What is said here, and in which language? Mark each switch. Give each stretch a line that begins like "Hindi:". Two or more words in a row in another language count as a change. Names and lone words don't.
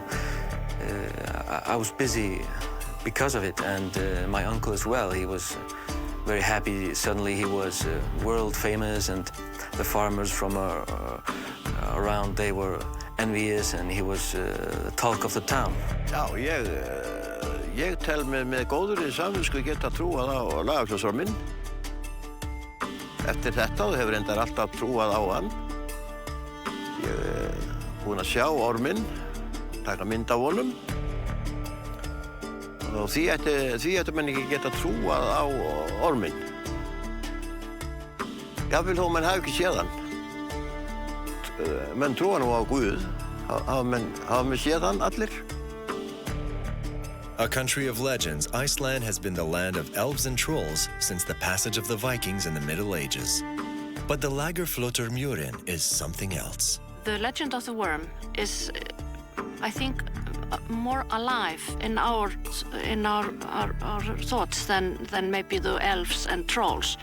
English: I was busy because of it, and my uncle as well. He was very happy. Suddenly he was world famous, and the farmers from around, they were envious, and he was the talk of the town.
Icelandic: Já, ég tel með góðri samvisku geta trúað á Lagarfljótsorminn. Eftir þetta hefur reyndar alltaf trúað á hann. Ég búinn að sjá orminn, taka mynd af honum. Og því ættu menn ekki geta trúað á orminn. Jafnvel þó menn hafi ekki séð hann. Menn trúa nú á Guð. Hafa menn séð hann allir?
English: A country of legends, Iceland has been the land of elves and trolls since the passage of the Vikings in the Middle Ages. But the Lagerfljótturmjórinn is something else. The legend of the worm is, I think, more alive in our thoughts than maybe the elves and trolls.